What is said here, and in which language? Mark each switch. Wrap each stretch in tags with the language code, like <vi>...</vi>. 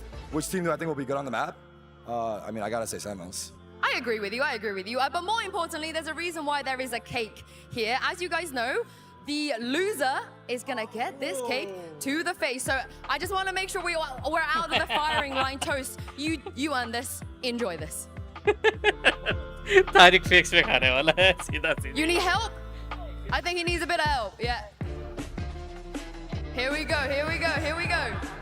<en>Which team do I think will be good on the map? I mean, I got to say Sentinels. I agree with you, but more importantly, there's a reason why there is a cake here. As you guys know, the loser is gonna get this cake to the face. So I just want to make sure we're out of the firing line. Toast, you earn this. Enjoy this.</en> <hi>Tariq fakes में खाने वाला है सीधा.</hi> <en>You need help? I think he needs a bit of help. Yeah. Here we go. Here we go. Here we go.</en>